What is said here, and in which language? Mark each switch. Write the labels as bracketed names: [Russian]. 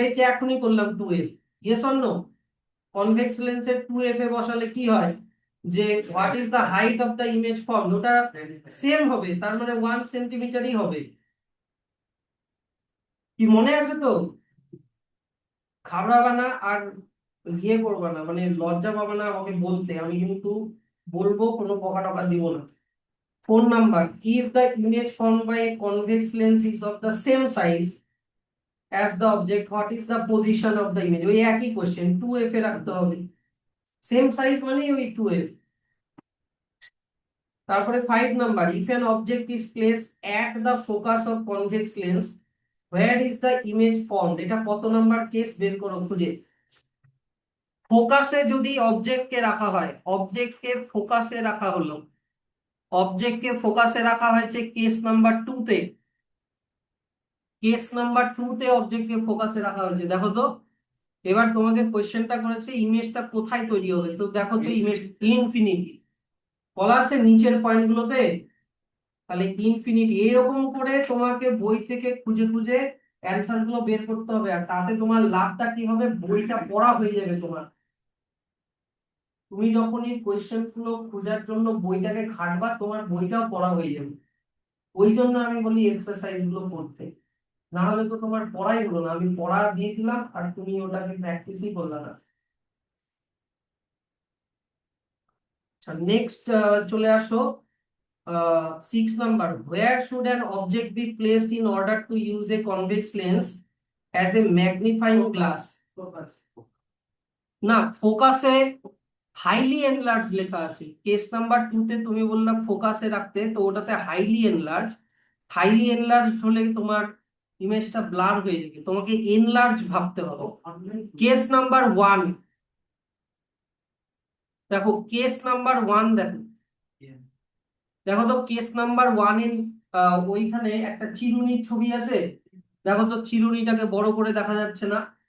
[Bangla] এই যে এখনই করলাম 2f, yes or no? Convex লেন্সের 2f এ বসালে কি হয়, যে [English] what is the height of the image form, [Bangla] ওটা সেম হবে, তার মানে 1 সেন্টিমিটারই হবে। কি মনে আছে তো? ঘাবড়াবা না আর ইয়ে করবা না, মানে লজ্জা পাবা না আমাকে বলতে, আমি কিন্তু বলবো, কোনো বকা টকা দিব না। [English] 4 number, if the image formed by a convex lens is of the same size as the object, what is the position of the image? [Bangla] ওই একই কোশ্চেন, 2f এ রাখতে হবে, সেম সাইজ মানে ওই 2f। [English] তারপরে 5 number, if an object is placed at the focus of convex lens, where is the image formed? [Bangla] এটা কত number case, বের করো খুঁজে। ফোকাসে যদি অবজেক্টকে রাখা হয়, অবজেক্টকে ফোকাসে রাখা হলো, অবজেক্টকে ফোকাসে রাখা হয়েছে কেস নাম্বার 2 তে, কেস নাম্বার 2 তে অবজেক্টকে ফোকাসে রাখা হয়েছে, দেখো তো। এবার তোমাকে কোশ্চেনটা করেছে ইমেজটা কোথায় তৈরি হবে, তো দেখো তো ইমেজ ইনফিনিটি বলা আছে নিচের পয়েন্টগুলোতে, তাহলে ইনফিনিটি এরকম করে তোমাকে বই থেকে খুঁজে খুঁজে অ্যান্সার গুলো বের করতে হবে, আর তাতে তোমার লাভটা কি হবে, বইটা পড়া হয়ে যাবে তোমার। তুমি যখন এই কোয়েশ্চেন গুলো খোঁজার জন্য বইটাকে ঘাঁটবা, তোমার বইটাও পড়া হয়ে যাবে। ওই জন্য আমি বলি এক্সারসাইজ গুলো করতে, না হলে তো তোমার পড়াই হলো না, আমি পড়া দিয়ে দিলাম আর তুমি ওটাকে প্র্যাকটিসই করলে না। আচ্ছা নেক্সট চলে আসো, [English] 6 number, where should an object be placed in order to use a convex lens as a magnifying glass? [Bangla] না, ফোকাসে হাইলি এনলার্জ লেখা আছে, কেস নাম্বার 2 তে তুমি বললা ফোকাসে রাখতে, তো ওটাতে হাইলি এনলার্জ, হাইলি এনলার্জ হলে তোমার ইমেজটা ব্লার হয়ে যাবে, তোমাকে এনলার্জ ভাবতে হবে। কেস নাম্বার 1, দেখো কেস নাম্বার 1 দেখো, দেখো তো কেস নাম্বার 1 এর ওইখানে একটা চিরুনির ছবি আছে, দেখো তো চিরুনিটাকে বড় করে দেখা যাচ্ছে না?